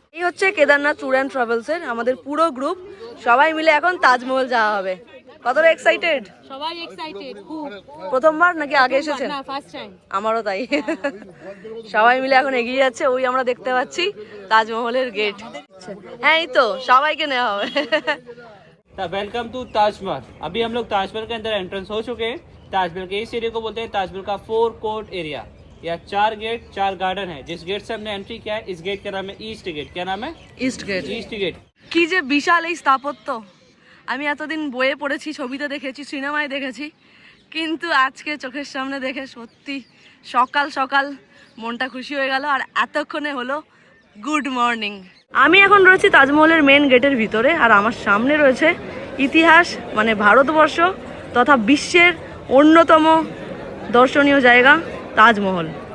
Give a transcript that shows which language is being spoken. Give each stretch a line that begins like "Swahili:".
Bangla: এই হচ্ছে Kedarnath tour and ট্রাভেলসের আমাদের পুরো গ্রুপ, সবাই মিলে এখন তাজমহল যাওয়া হবে। কতটা এক্সাইটেড? সবাই এক্সাইটেড খুব। প্রথমবার নাকি আগে এসেছেন? না, ফার্স্ট টাইম। আমারও তাই। সবাই মিলে এখন এগিয়ে যাচ্ছে, ওই আমরা দেখতে পাচ্ছি তাজমহলের গেট। হ্যাঁ, এই তো সবাইকে নেওয়া হবে।
Hindi: Welcome to Taj Mahal. अभी हम लोग ताजमहल के अंदर एंट्रेंस हो चुके हैं। ताजमहल के इस एरिया को बोलते हैं ताजमहल का 4 कोर्ट एरिया, या 4 गेट 4 गार्डन है। जिस गेट से हमने एंट्री किया है, इस गेट का नाम है ईस्ट गेट। क्या नाम है?
English: East gate. East gate.
Bangla: কি যে বিশাল এই স্থাপত্য, আমি এতদিন বইয়ে পড়েছি, ছবিতে দেখেছি, সিনেমায় দেখেছি, কিন্তু আজকে চোখের সামনে দেখে সত্যি সকাল সকাল মনটা খুশি হয়ে গেল। আর এতক্ষণে হলো গুড মর্নিং। আমি এখন রয়েছি তাজমহলের মেন গেটের ভিতরে, আর আমার সামনে রয়েছে ইতিহাস মানে ভারতবর্ষ তথা বিশ্বের অন্যতম দর্শনীয় জায়গা তাজমহল।